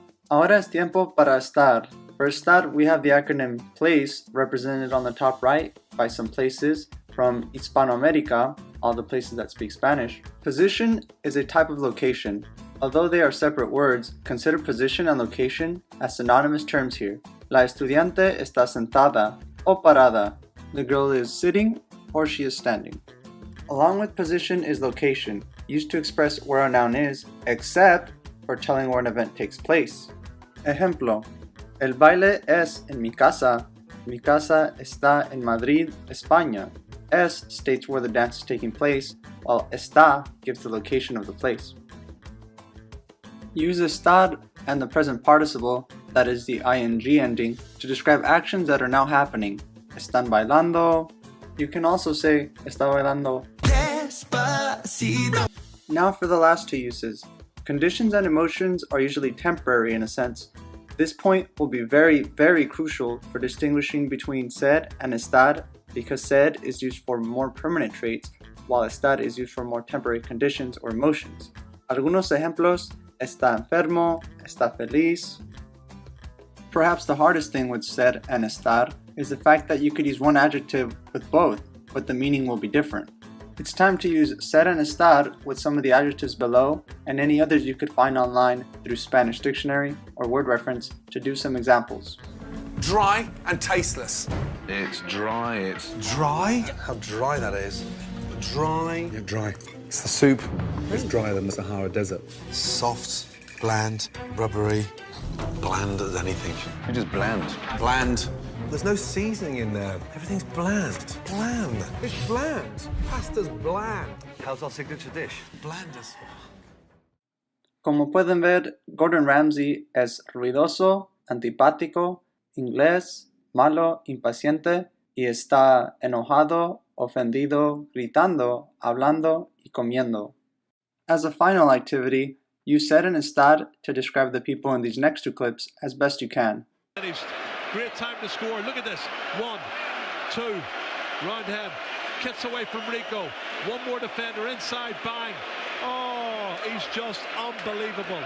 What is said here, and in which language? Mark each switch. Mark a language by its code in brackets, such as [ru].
[es] Ahora es tiempo para estar. [en] For estar, we have the acronym place represented on the top right by some places from Hispanoamerica, all the places that speak Spanish. Position is a type of location. Although they are separate words, consider position and location as synonymous terms here. [es] La estudiante está sentada o parada. [en] The girl is sitting or she is standing. Along with position is location, used to express where a noun is, except for telling where an event takes place. [es] Ejemplo, el baile es en mi casa está en Madrid, España. [en] Es states where the dance is taking place, while está gives the location of the place. Use estar and the present participle, that is the ing ending, to describe actions that are now happening. [es] Están bailando. [en] You can also say [es] está bailando. Despacito. [en] Now for the last two uses. Conditions and emotions are usually temporary in a sense. This point will be very, very crucial for distinguishing between ser and estar, because ser is used for more permanent traits, while estar is used for more temporary conditions or emotions. [es] Algunos ejemplos: está enfermo, está feliz. [en] Perhaps the hardest thing with ser and estar is the fact that you could use one adjective with both, but the meaning will be different. It's time to use ser and estar with some of the adjectives below and any others you could find online through Spanish dictionary or word reference to do some examples. Dry and tasteless. It's dry, it's... Dry? How dry that is. Dry. Yeah, dry. It's the soup. It's drier than the Sahara Desert. Soft, bland, rubbery. bland as anything. You're just bland. Bland. There's no seasoning in there. Everything's bland. Bland. It's bland. Pasta's bland. How's our signature dish? Bland as... [es] Como pueden ver, Gordon Ramsay es ruidoso, antipático, inglés, malo, impaciente y está enojado, ofendido, gritando, hablando y comiendo. [en] As a final activity, use ser and estar to describe the people in these next two clips as best you can. Great time to score. Look at this. 1, 2, round hand. Kicks away from Rico. One more defender inside. Bang. Oh, he's just unbelievable.